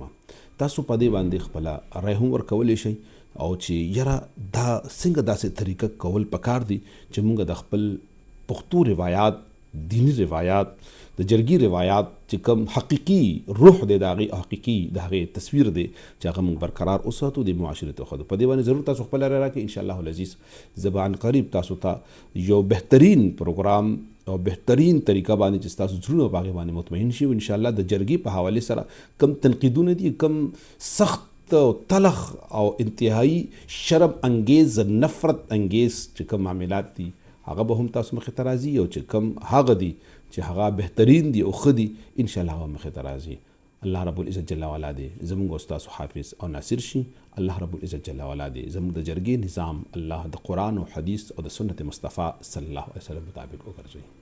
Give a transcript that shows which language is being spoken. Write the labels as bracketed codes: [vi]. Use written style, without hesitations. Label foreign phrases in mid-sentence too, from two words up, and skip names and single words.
[ps] تاسو په دې باندې خپله رای هم ورکولی شئ او چې یاره دا څنګه داسې طریقه کول پکار دي چې مونږ د خپل پښتو روایات، دینی روایات، د جرګي روایات چې کوم حقیقي روح دی د هغې، حقیقي د هغې تصویر دی چې هغه مونږ برقرار وساتو، د معاشرې ته وښودو. په دې باندې ضرور تاسو خپله رای راکړئ. [ar] انشاءالله العزیز [ps] زه به عنقریب تاسو ته یو بهترین پروګرام او بهترین طریقه باندې چې ستاسو زړونه په هغې باندې مطمئن شي. انشاءالله د جرګې په حوالې سره کم تنقیدونه دي، کم سخت او تلخ او انتهایی شرم انگیز، نفرت انگیز چې کوم معاملات دي هغه به هم تاسو مخې ته راځي، او چې کوم هغه دي چې هغه بهترین دي او ښه دي انشاءالله هغه مخې ته راځي. [ar] الله رب العزت جل وعلا [ps] دی زموږ او ستاسو حافظ او ناصر شي. [ar] الله رب العزت جل وعلا [ps] دی زموږ د جرګې نظام الله د قرآن او حدیث او د سنت مصطفی [ar] صلی الله علیه وسلم [ps] مطابق وګرځوي.